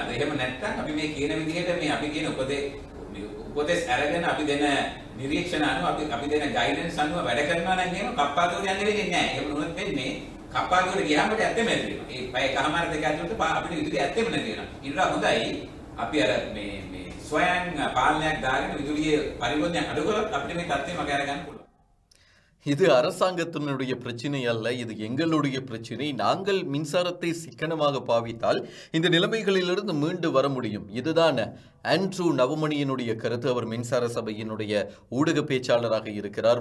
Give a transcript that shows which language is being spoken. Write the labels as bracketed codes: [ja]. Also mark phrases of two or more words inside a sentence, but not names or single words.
[si] එහෙම නැත්නම් අපි මේ කියන විදිහට මේ අපි කියන උපදෙස් අරගෙන අපි දෙන නිරීක්ෂණ අනුව අපි දෙන ගයිඩන්ස් අනුව වැඩ කරනවා නම් එහෙම කප්පාදුවට යන්න වෙන්නේ නැහැ. එහෙම වුණොත් වෙන්නේ කප්පාදුවට ගියාම ඇත්තම නැති වෙනවා. මේ පැයකමාර දෙක ඇතුළත අපිට විදුලිය ඇත්තම නැති වෙනවා. ඊට හොඳයි අපි අර මේ ස්වයං පාලනයක් දාගෙන විදුලියේ පරිවර්තනය අඩු කරලා අපිට මේ තත්ත්වය මගහැර ගන්න පුළුවන්. [ta] இது அரசாங்கத்தினுடைய பிரச்சனை அல்ல, இது எங்களுடைய பிரச்சனை. நாங்கள் மின்சாரத்தை சிக்கனமாக பாவித்தால் இந்த நிலைமைகளிலிருந்து மீண்டு வர முடியும். இதுதான் ஆண்ட்ரூ நவமணியினுடைய கருத்து. அவர் மின்சார சபையினுடைய ஊடக பேச்சாளராக இருக்கிறார்.